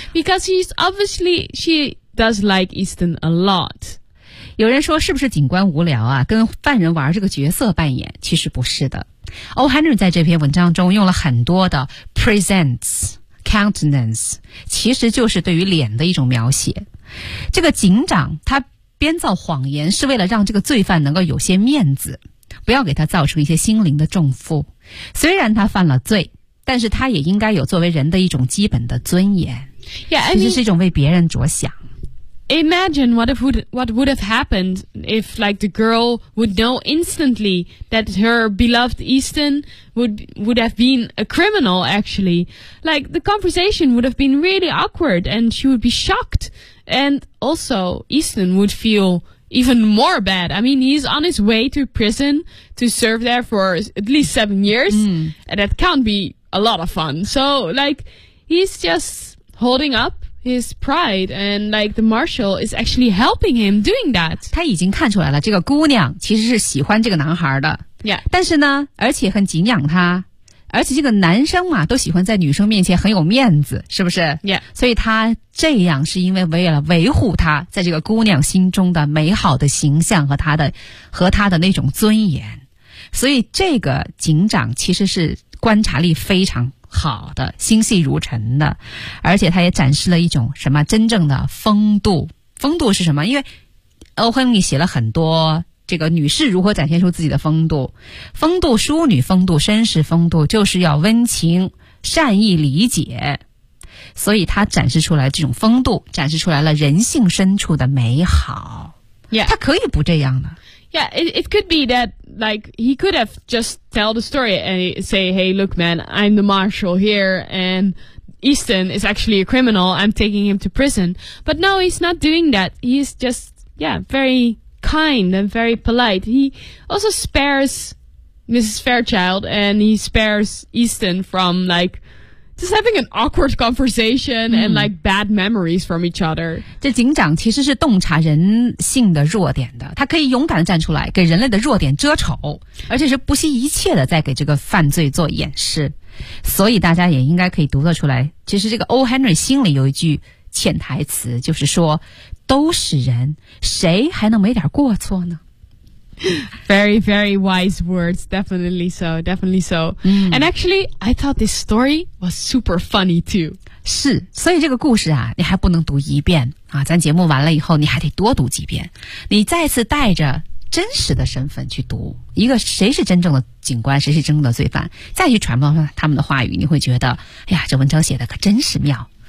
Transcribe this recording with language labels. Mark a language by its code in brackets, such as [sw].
[en] Because he's obviously, she does like Easton a lot. [zh] 有人说是不是警官无聊啊，跟犯人玩这个角色扮演，其实不是的。O. Henry 在这篇文章中用了很多的 presents,countenance 其实就是对于脸的一种描写。这个警长他编造谎言是为了让这个罪犯能够有些面子，不要给他造成一些心灵的重负。虽然他犯了罪，但是他也应该有作为人的一种基本的尊严。 [en] Yeah, I mean, [zh] 其实是一种为别人着想。 [en] Imagine what would have happened if like the girl would know instantly that her beloved Easton would have been a criminal actually. Like the conversation would have been really awkward and she would be shocked. And also Easton would feel even more bad. I mean, he's on his way to prison to serve there for at least 7 years. Mm. And that can't be a lot of fun. So like he's just holding up. His pride and like the marshal is actually helping him doing that. [zh] 他已经看出来了，这个姑娘其实是喜欢这个男孩的。 [en] Yeah. [zh] 但是呢，而且很敬仰他，而且这个男生嘛，都喜欢在女生面前很有面子，是不是 [en] ？Yeah. [zh] 所以他这样是因为为了维护他在这个姑娘心中的美好的形象和他的那种尊严。所以这个警长其实是观察力非常。好的，心细如尘的，而且他也展示了一种什么真正的风度。风度是什么？因为欧亨利写了很多这个女士如何展现出自己的风度，风度、淑女风度、绅士风度，就是要温情、善意、理解。所以他展示出来这种风度，展示出来了人性深处的美好。 [en] Yeah. [zh] 他可以不这样的。 [en] Yeah, it could be that, like, he could have just tell the story and say, hey, look, man, I'm the marshal here, and Easton is actually a criminal, I'm taking him to prison. But no, he's not doing that. He's just, yeah, very kind and very polite. He also spares Mrs. Fairchild, and he spares Easton from, like,Just having an awkward conversation and like bad memories from each other. [zh] 这警长其实是洞察人性的弱点的，他可以勇敢地站出来给人类的弱点遮丑，而且是不惜一切的在给这个犯罪做掩饰。所以大家也应该可以读得出来，其实这个 O. Henry 心里有一句潜台词，就是说都是人，谁还能没点过错呢？ [en] Very, very wise words. Definitely so. Definitely so.、 Mm. And actually, I thought this story was super funny too. [zh] 是，所以这个故事啊，你还不能读一遍啊。咱节目完了以后，你还得多读几遍。你再次带着真实的身份去读一个谁是真正的警官，谁是真正的罪犯，再去揣摩他们的话语，你会觉得，哎呀，这文章写的可真是妙。